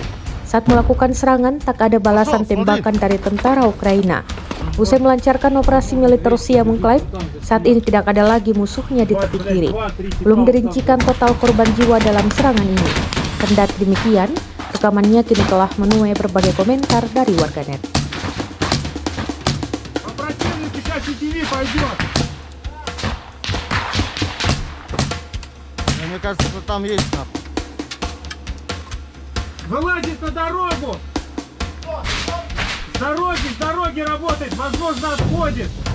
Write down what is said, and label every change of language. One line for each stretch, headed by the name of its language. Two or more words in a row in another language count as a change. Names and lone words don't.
Indonesian: Saat melakukan serangan, tak ada balasan tembakan dari tentara Ukraina. Usai melancarkan operasi militer Rusia mengklaim, saat ini tidak ada lagi musuhnya di tepi kiri. Belum dirincikan total korban jiwa dalam serangan ini. Kendati demikian, rekamannya kini telah menuai berbagai komentar dari warganet.
Russian: Мне кажется, что там есть. Вылазит на дорогу! С дороги работает, возможно, отходит.